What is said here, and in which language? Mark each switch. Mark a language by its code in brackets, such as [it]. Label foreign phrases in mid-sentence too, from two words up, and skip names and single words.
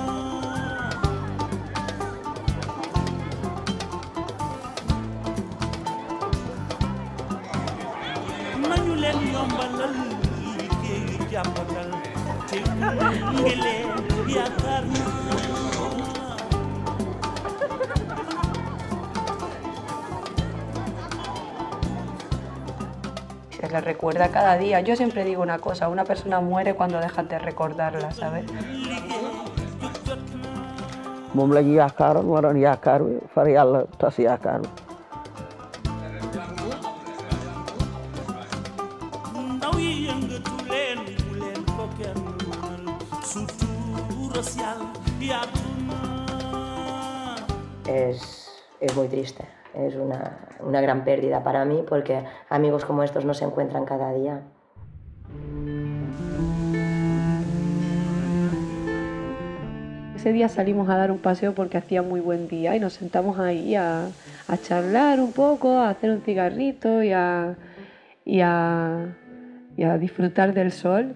[wo] nañu leen yombalal liggéeyu jàppandal te ngi leen yaakaar naa [es] Se le recuerda cada día. Yo siempre digo una cosa, una persona muere cuando dejas de recordarla, ¿sabes? [wo] moom la ñu yaakaaroon waroon yaakaar bi far yàlla tas yaakaar bi. ndaw yi yëngatu leen bu leen ko kenn mënal sutura si yàlla yaatu na. [es] Es muy triste, es una gran pérdida para mí porque amigos como estos no se encuentran cada día. Ese día salimos a dar un paseo porque hacía muy buen día y nos sentamos ahí a charlar un poco, a hacer un cigarrito y a disfrutar del sol.